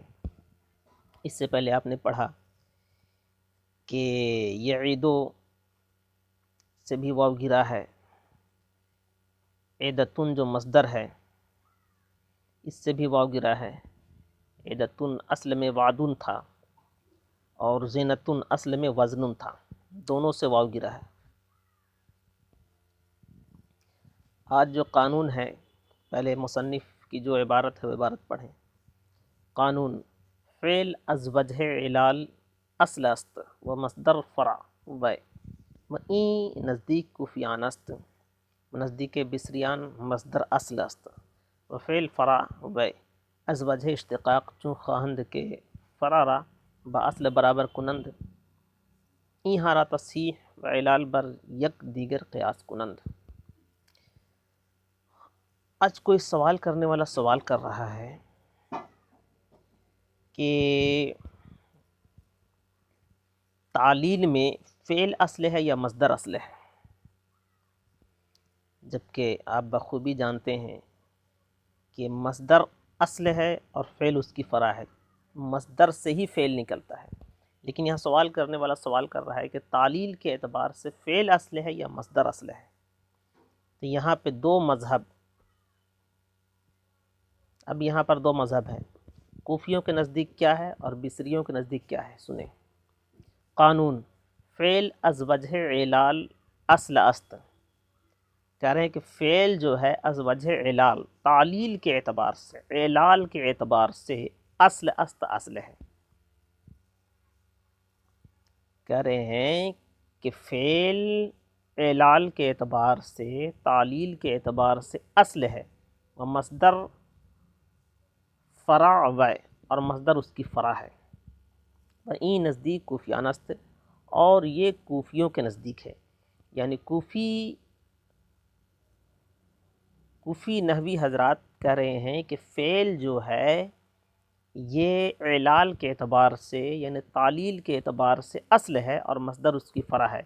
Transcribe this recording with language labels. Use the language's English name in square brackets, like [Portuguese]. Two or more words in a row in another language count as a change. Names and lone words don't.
[Urdu] اس سے پہلے آپ نے پڑھا کہ یعیدو سے بھی واو گرا ہے، عیدتن جو مصدر ہے اس سے بھی واو گرا ہے۔ عیدتن اصل میں وعدن تھا اور زینتن اصل میں وزنن تھا، دونوں سے واو گرا ہے۔ آج جو قانون ہے، پہلے مصنف کی جو عبارت ہے وہ عبارت پڑھیں۔ [Persian] قانون فعل از وجہ علال اصل است و مصدر فرع و این نزدیک کوفیان است، نزدیک بصریان مصدر اصل است و فعل فرع و از وجہ اشتقاق چون خواہند کے فرع را با اصل برابر کنند، این ہارا تصحیح و علال بر یک دیگر قیاس کنند۔ [Urdu] آج کوئی سوال کرنے والا سوال کر رہا ہے کہ تعلیل میں فعل اصل ہے یا مصدر اصل ہے، جبکہ آپ بخوبی جانتے ہیں کہ مصدر اصل ہے اور فعل اس کی فرع ہے، مصدر سے ہی فعل نکلتا ہے۔ لیکن یہاں سوال کرنے والا سوال کر رہا ہے کہ تعلیل کے اعتبار سے فعل اصل ہے یا مصدر اصل ہے۔ تو یہاں پہ دو مذہب، اب یہاں پر دو مذہب ہیں، کوفیوں کے نزدیک کیا ہے اور بصریوں کے نزدیک کیا ہے، سنیں۔ [Persian] قانون فعل از وجہ علال اصل است، [Urdu] کہہ رہے ہیں کہ فعل جو ہے [Persian] از وجہ علال، [Urdu] تعلیل کے اعتبار سے، علال کے اعتبار سے [Persian] اصل است، [Urdu] اصل ہے۔ کہہ رہے ہیں کہ فعل علال کے اعتبار سے، تعلیل کے اعتبار سے اصل ہے، [Persian] و مصدر فرع و، [Urdu] اور مصدر اس کی فرع ہے۔ [Persian] و این نزدیک کوفیان است، [Urdu] اور یہ کوفیوں کے نزدیک ہے، یعنی کوفی نحوی حضرات کہہ رہے ہیں کہ فعل جو ہے یہ علال کے اعتبار سے، یعنی تعلیل کے اعتبار سے اصل ہے اور مصدر اس کی فرع ہے۔